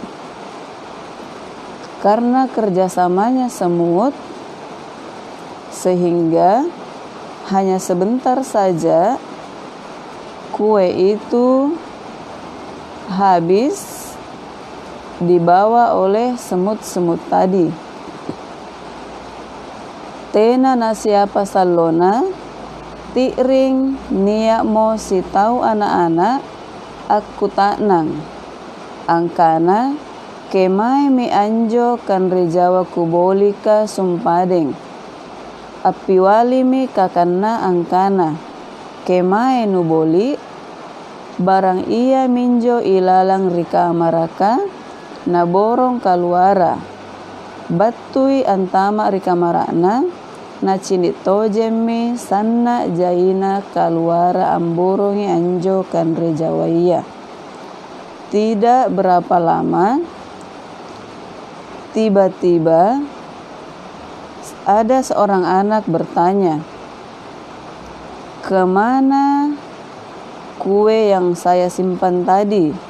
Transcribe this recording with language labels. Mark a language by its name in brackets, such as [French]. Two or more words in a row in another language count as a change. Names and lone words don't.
[Indonesian] Karena kerjasamanya semut, sehingga hanya sebentar saja kue itu habis dibawa oleh semut-semut tadi. [Makasar] Tena nasiapa salona, tiring niak mo si tau anak-anak, aku tak nang. Angkana, kemai mi anjo kan rejawa kubolika sumpadeng. Apiwali mi kakana angkana, kemai nuboli, barang ia minjo ilalang rika maraka, naborong kaluara. Battui antama rika marana, na cinit tojemi sanna jaina kaluara amborongi anjo kan rejawaiya. [Indonesian] Tidak berapa lama, tiba-tiba ada seorang anak bertanya, "Kemana kue yang saya simpan tadi?"